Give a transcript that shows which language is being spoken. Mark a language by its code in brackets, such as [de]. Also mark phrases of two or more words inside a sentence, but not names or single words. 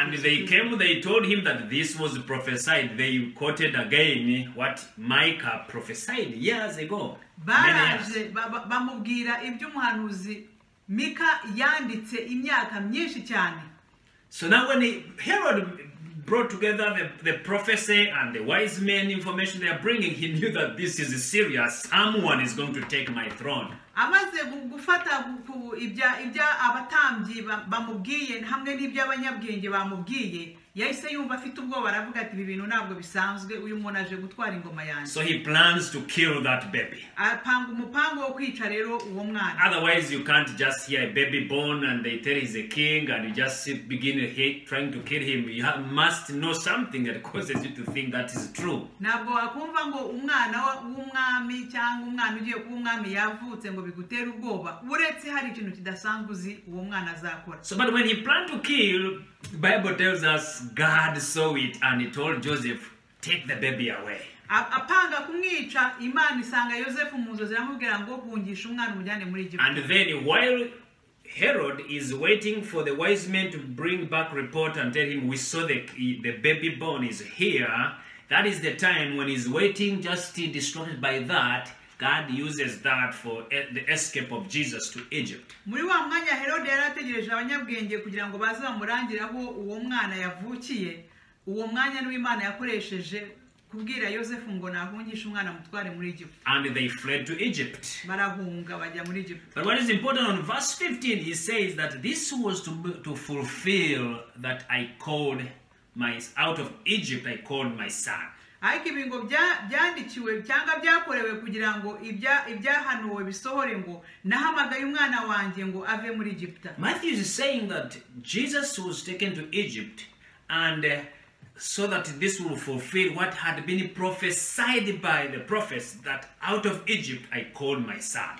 [en] And they came, they told him that this was prophesied. They quoted again what Micah prophesied years ago. [rw] Baraje bamubwira ibyo umuhanuzi Mika yanditse imyaka myinshi cyane. [en] So now when Herod brought together the prophecy and the wise men information they are bringing, he knew that this is serious. Someone is going to take my throne. [rw] Amaze gufata ibya abatambyi bamubwiye hamwe n'ibyo abanyabwenge bamubwiye yahise yumva afite ubwoba aravuga ati ibi bintu ntabwo bisanzwe uyu muntu aje gutwara ingoma yanjye. [en] So he plans to kill that baby. [rw] Apanga umupango wo kwica rero uwo mwana. [en] Otherwise you can't just hear a baby born and they tell he's a king and you just begin trying to kill him. You must know something that causes you to think that is true. [rw] Ntabwo wakumva ngo umwana w'umwami cyangwa umwana ugiye kuba umwami yavutse ngo bigutera ubwoba uretse hari ikintu kidasanzwe uzi uwo mwana azakora. [en] So but when he planned to kill, the Bible tells us God saw it and he told Joseph, take the baby away. [rw] Apanga kumwica Imana isanga Yosefu mu nzozi aramubwira ngo hungisha umwana umujyane muri Egiputa. [en] And then while Herod is waiting for the wise men to bring back report and tell him we saw the baby born is here, that is the time when he's waiting, just distracted by that. God uses that for the escape of Jesus to Egypt. [rw] Muri wa mwanya Herode yarategereje abanyabwenge kugira ngo baze bamurangire aho uwo mwana yavukiye. Uwo mwanya n'Imana yakoresheje kubwira Yosefu ngo nahungisha umwana mutware muri Egypt. [en] And they fled to Egypt. [rw] Barahunga bajya muri Egypt. [en] But what is important on verse 15, he says that this was to fulfill that I called out of Egypt I called my son. [rw] Ariko ibingo byandikiwe cyangwa byakorewe kugira ngo ibyahanuwe bisohore ngo nahamagaye umwana wanjye ngo ave muri Egiputa. [en] Matthew is saying that Jesus was taken to Egypt and so that this will fulfill what had been prophesied by the prophets that out of Egypt I called my son.